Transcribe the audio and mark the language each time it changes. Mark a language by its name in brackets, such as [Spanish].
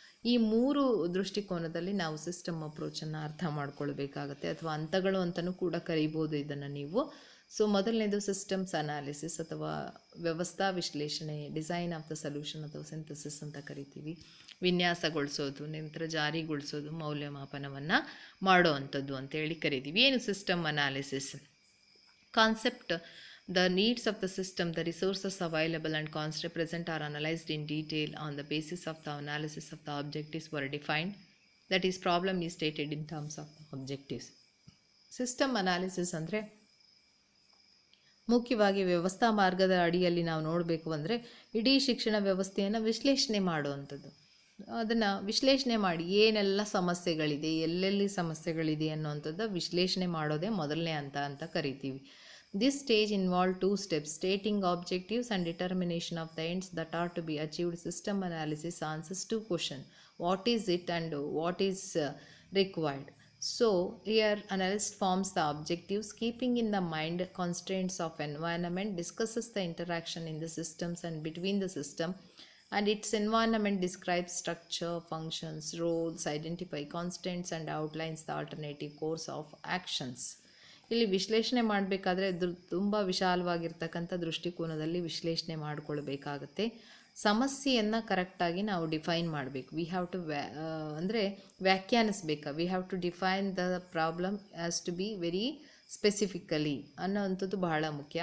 [Kannada] ಈ 3 ದೃಷ್ಟಿಕೋನದಲ್ಲಿ ನಾವು ಸಿಸ್ಟಮ್ ಅಪ್ರೋಚನ್ನು ಅರ್ಥ ಮಾಡ್ಕೊಳ್ಬೇಕಾಗತ್ತೆ, ಅಥವಾ ಹಂತಗಳು ಅಂತಲೂ ಕೂಡ ಕರಿಬೋದು ಇದನ್ನು ನೀವು. ಸೊ ಮೊದಲನೇದು ಸಿಸ್ಟಮ್ಸ್ ಅನಾಲಿಸಿಸ್ ಅಥವಾ ವ್ಯವಸ್ಥಾ ವಿಶ್ಲೇಷಣೆ, ಡಿಸೈನ್ ಆಫ್ ದ ಸೊಲ್ಯೂಷನ್ ಅಥವಾ ಸಿಂಥಸಿಸ್ ಅಂತ ಕರಿತೀವಿ. ವಿನ್ಯಾಸಗೊಳಿಸೋದು, ನಂತರ ಜಾರಿಗೊಳಿಸೋದು, ಮೌಲ್ಯಮಾಪನವನ್ನು ಮಾಡೋ ಅಂಥದ್ದು ಅಂತೇಳಿ ಕರಿತೀವಿ. ಏನು system analysis? [English] Concept, the needs of the system, the resources available and constants present are analyzed in detail. On the basis of the analysis of the objectives were defined, that is problem is stated in terms of the objectives. [Kannada] System analysis ಅಂದರೆ ಮುಖ್ಯವಾಗಿ ವ್ಯವಸ್ಥಾ ಮಾರ್ಗದ ಅಡಿಯಲ್ಲಿ ನಾವು ನೋಡಬೇಕು ಅಂದರೆ ಇಡೀ ಶಿಕ್ಷಣ ವ್ಯವಸ್ಥೆಯನ್ನು ವಿಶ್ಲೇಷಣೆ ಮಾಡುವಂಥದ್ದು. ಅದನ್ನು ವಿಶ್ಲೇಷಣೆ ಮಾಡಿ ಏನೆಲ್ಲ ಸಮಸ್ಯೆಗಳಿದೆ, ಎಲ್ಲೆಲ್ಲಿ ಸಮಸ್ಯೆಗಳಿದೆ ಅನ್ನೋವಂಥದ್ದು ವಿಶ್ಲೇಷಣೆ ಮಾಡೋದೇ ಮೊದಲನೇ ಹಂತ ಅಂತ ಕರಿತೀವಿ. [English] This stage involved 2 steps: stating objectives and determination of the ends that are to be achieved. System analysis answers 2 questions: what is it and what is required. So here analyst forms the objectives, keeping in the mind constraints of environment, discusses the interaction in the systems and between the system and its environment, describes structure, functions, roles, identify constraints and outlines the alternative course of actions. [Kannada] ಇಲ್ಲಿ ವಿಶ್ಲೇಷಣೆ ಮಾಡಬೇಕಾದ್ರೆ ತುಂಬ ವಿಶಾಲವಾಗಿರ್ತಕ್ಕಂಥ ದೃಷ್ಟಿಕೋನದಲ್ಲಿ ವಿಶ್ಲೇಷಣೆ ಮಾಡಿಕೊಳ್ಬೇಕಾಗತ್ತೆ. ಸಮಸ್ಯೆಯನ್ನು ಕರೆಕ್ಟಾಗಿ ನಾವು define ಮಾಡಬೇಕು. ವಿ ಹ್ಯಾವ್ ಟು ಅಂದರೆ ವ್ಯಾಖ್ಯಾನಿಸಬೇಕು. [English] we have to define the problem as to be very specifically [Kannada] ಅನ್ನೋವಂಥದ್ದು ಬಹಳ ಮುಖ್ಯ.